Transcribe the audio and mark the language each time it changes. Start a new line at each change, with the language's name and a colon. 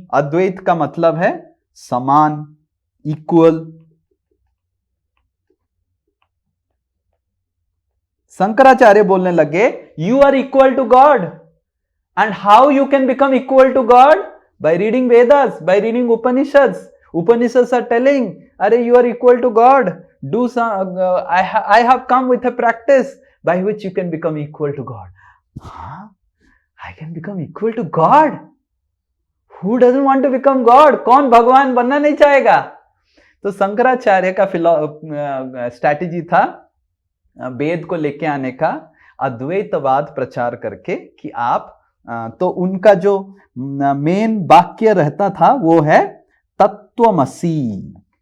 Hindi: अद्वैत का मतलब है समान, इक्वल। शंकराचार्य बोलने लगे
English: You are equal to God, and how you can become equal to God? By reading Vedas, by reading Upanishads. Upanishads are telling, "Arey, you are equal to God. Do some. I have come with a practice by which you can become equal to God." Huh? I can become equal to God? Who doesn't want to become God?
Hindi: कौन भगवान बनना नहीं चाहेगा? तो शंकराचार्य का strategy था वेद को लेके आने का, अद्वैतवाद प्रचार करके कि आप तो उनका जो मेन वाक्य रहता था वो है तत्वमसि।